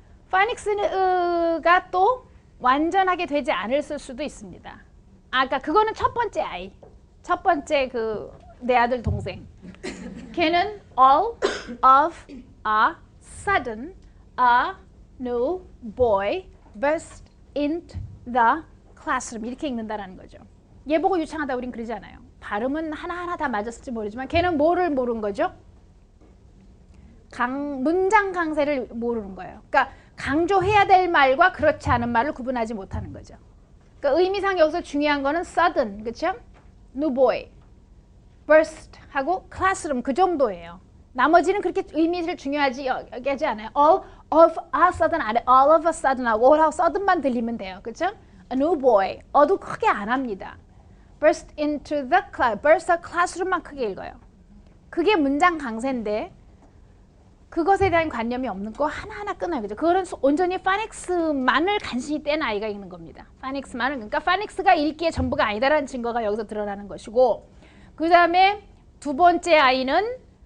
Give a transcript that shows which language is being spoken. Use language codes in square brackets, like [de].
[ko] 파닉스가 또 완전하게 되지 않을 수도 있습니다. 아까 그거는 첫 번째 아이, 첫 번째 내 아들 동생. 걔는 [en] all of a sudden a new boy burst into the classroom [ko] 이렇게 읽는다라는 거죠. 얘 보고 유창하다 우린 그러지 않아요. 발음은 하나하나 다 맞았을지 모르지만 걔는 뭐를 모르는 거죠? 문장 강세를 모르는 거예요. 그러니까 강조해야 될 말과 그렇지 않은 말을 구분하지 못하는 거죠. 그러니까 의미상 여기서 중요한 거는 sudden, 그렇죠? [en] new boy, burst [ko] 하고 classroom 그 정도예요. 나머지는 그렇게 의미를 중요하지 여기지 않아요. [en] all of a sudden 아래 all of a sudden 하고 all of a sudden [ko] 만 들리면 돼요. 그렇죠? [en] a new boy, [ko] 어도 크게 안 합니다. [en] burst into the class, burst a classroom만 [ko] 크게 읽어요. 그게 문장 강세인데 그것에 대한 관념이 없는 거 하나하나 끊어요. 그죠? 그거는 온전히 파닉스만을 간신히 뗀 아이가 읽는 겁니다. 파닉스만을. 그러니까 파닉스가 읽기의 전부가 아니다라는 증거가 여기서 드러나는 것이고 그 다음에 두 번째 아이는